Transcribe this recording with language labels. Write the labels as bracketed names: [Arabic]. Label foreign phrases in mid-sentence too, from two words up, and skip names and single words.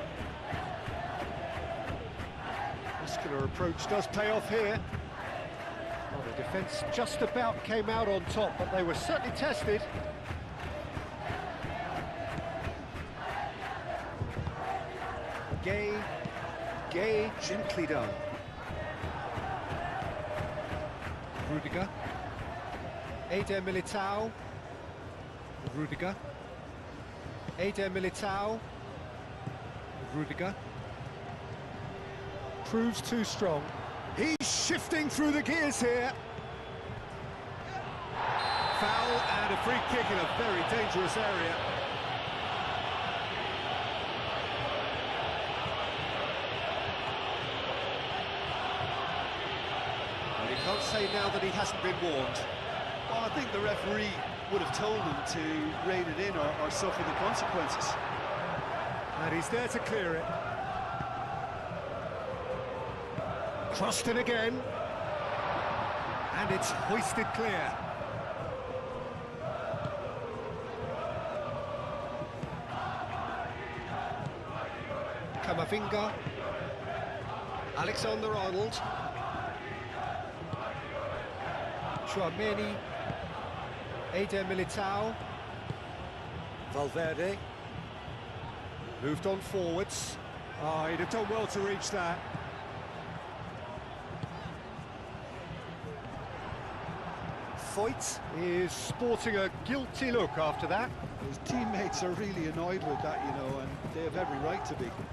[English] Muscular approach does pay off here. Well, the defence just about came out on top, but they were certainly tested. Gay, gently done. Rudiger. Eder Militao. Rudiger. Eder Militao. Rudiger. Proves too strong. He's shifting through the gears here. Foul and a free kick in a very dangerous area. Well, you can't say now that he hasn't been warned. Well, I think the referee would have told him to rein it in or suffer the consequences. And he's there to clear it. Crossed in again. And it's hoisted clear. Camavinga. Alexander-Arnold. Chouameni. Eder Militao. Valverde. Moved on forwards. Oh, he'd have done well to reach that. Foyt is sporting a guilty look after that. His teammates are really annoyed with that, you know, and they have every right to be.